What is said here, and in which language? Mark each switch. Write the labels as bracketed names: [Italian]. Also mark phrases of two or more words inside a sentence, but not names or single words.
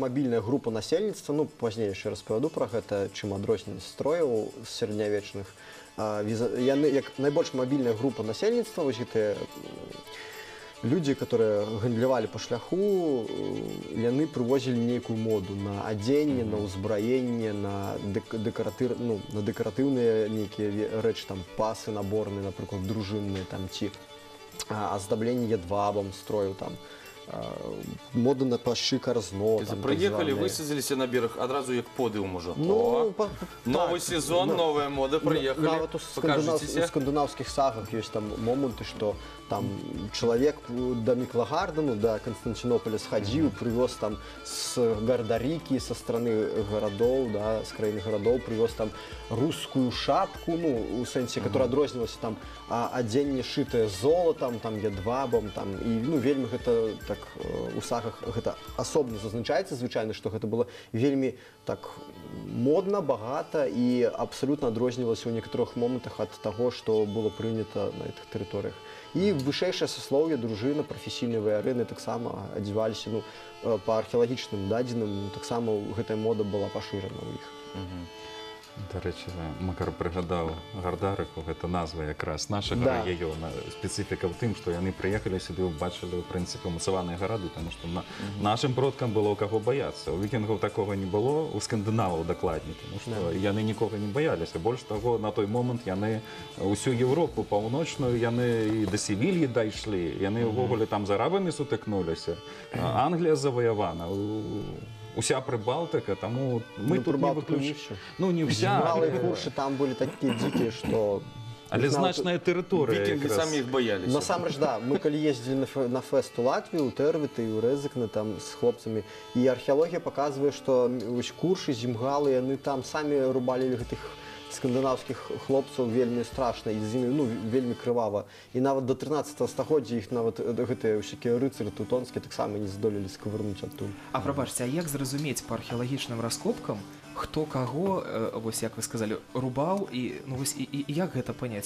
[Belarusian] мабільная група насельніцтва, ну, пазней яшчэ распавяду пра гэта, чым адрозненне строяў сярэднявечных, яны, як найбольш мабільная група насельніцтва, вось гэтыя людзі, которые гандлявалі па шляху, яны прывозілі нейкую моду на адзенне, на ўзбраенне, на дэкаратыўныя нейкія рэчы, там пасы наборныя, напрыклад, дружынныя, там, ці аздабленне едвабам строю там. мода на пашчы карзно. там, [Russian] Приехали, так званые. высадились на берег, [Ukrainian] одразу як подиум уже. Ну, О, па- [Russian] новый так, сезон, ну, новая мода, приехали. [Belarusian] Нават у [Russian] Покажитеся. скандинавских сагах есть там моменты, что там человек до Миклагардена, до Константинополя сходил, привез там с Гардарики, со стороны городов, да, с краины городов, привез там русскую шапку, [Belarusian] ну, у сенсе, которая адрознілася там адзенне [Russian] шитае золотом, [Belarusian] там едвабом, там, і, ну, вельмі гэта так у сагах гэта асобна зазначаецца, звычайна, што гэта было вельмі так модна, багата і абсалютна адрознівалася ў некаторых момантах ад таго, што было прынята на гэтых тэрыторыях. І вышэйшае саслоўе, дружына, прафесійныя ваярыны таксама адзяваліся, ну, па археалагічным дадзеным, таксама гэтая мода была пашырана ў іх. [Ukrainian] До речі, Макар пригадав Гардарику, це назва якраз нашого [Belarusian] Да. [Ukrainian] регіону. Специфіка в тим, що вони приїхали сюди, бачили, в принципі, муцевані городи, тому що нашим продкам було кого боятися. У вікінгів такого не було, у скандинавів докладні, тому що вони нікого не боялися. Більше того, на той момент вони усю Європу північну, вони і до Севільї дійшли, вони ввогуле там з арабами сутикнулися. Англія завоювана. Уся Прибалтика, тому ми Ну, тут не Прибалтику не виключаємо. всю. Ну, не вся. [Russian] Малые курши там были такие дикие, что... [Ukrainian] Але не знаю, значна територія [Russian] Викинги [Ukrainian] якраз. самі їх боялися. [Belarusian] Насамрэч, да, [Russian] мы коли ездили на фест у Латвии, у Тервита и у Резекна там с хлопцами, и археология показывает, что курши, зимгалы, они там сами рубали этих скандинавских [Belarusian] хлопцаў вельмі страшна і з імі, ну, вельмі крывава. І нават до 13 стагоддзя іх нават гэтыя ўсякія рыцары тэўтонскія таксама не здолелі скавырнуць адтуль. А прабачце, а як зразумець па археалагічным раскопкам, хто каго, вось як вы сказалі, рубаў і, ну, вось, і як гэта паняць?